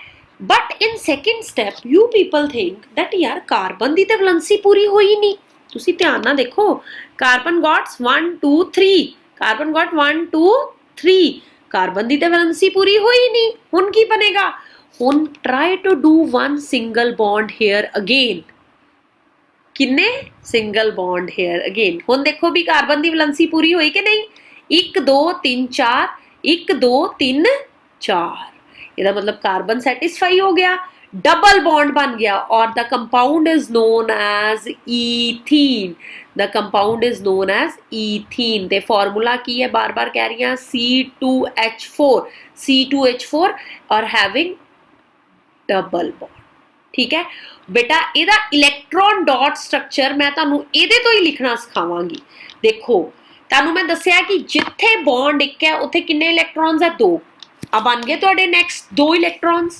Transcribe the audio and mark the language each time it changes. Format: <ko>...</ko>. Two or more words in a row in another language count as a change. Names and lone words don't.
<en>but in second step you people think that</en> <pa>ਯਾਰ ਕਾਰਬਨ ਦੀ ਤਾਂ ਵੈਲੈਂਸੀ ਪੂਰੀ ਹੋਈ ਨਹੀਂ, ਤੁਸੀਂ ਧਿਆਨ ਨਾਲ ਦੇਖੋ,</pa> <en>carbon gots</en> <pa>1 2 3,</pa> <en>carbon got</en> <pa>1 2 3, ਕਾਰਬਨ ਦੀ ਤਾਂ ਵੈਲੈਂਸੀ ਪੂਰੀ ਹੋਈ ਨਹੀਂ, ਹੁਣ ਕੀ ਬਣੇਗਾ, ਹੁਣ</pa> <en>try to do one single bond here again, ਕਿੰਨੇ single bond here again,</en> <pa>ਹੁਣ ਦੇਖੋ ਵੀ ਕਾਰਬਨ ਦੀ ਵੈਲੈਂਸੀ ਪੂਰੀ ਹੋਈ ਕਿ ਨਹੀਂ, 1 2 3 4, 1 2 3 4, ਇਹਦਾ ਮਤਲਬ ਕਾਰਬਨ ਸੈਟੀਸਫਾਈ ਹੋ ਗਿਆ,</pa> <en>double bond</en> <pa>ਬਣ ਗਿਆ ਔਰ</pa> <en>the compound is known as ethene, the compound is known as ethene</en> <pa>ਤੇ ਫਾਰਮੂਲਾ ਕੀ ਹੈ, ਬਾਰ-ਬਾਰ ਕਹਿ ਰਹੀ ਹਾਂ, C2H4 ਔਰ</pa> <en>having double bond,</en> <pa>ਠੀਕ ਹੈ ਬੇਟਾ। ਇਹਦਾ</pa> <en>electron dot structure</en> <pa>ਮੈਂ ਤੁਹਾਨੂੰ ਇਹਦੇ ਤੋਂ ਹੀ ਲਿਖਣਾ ਸਿਖਾਵਾਂਗੀ। ਦੇਖੋ ਤੁਹਾਨੂੰ ਮੈਂ ਦੱਸਿਆ ਕਿ ਜਿੱਥੇ ਬੌਂਡ ਇੱਕ ਹੈ ਉੱਥੇ ਕਿੰਨੇ ਇਲੈਕਟ੍ਰੋਨਸ ਹੈ, 2, ਆ ਬਣ ਗਏ ਤੁਹਾਡੇ</pa> <en>next 2 electrons.</en>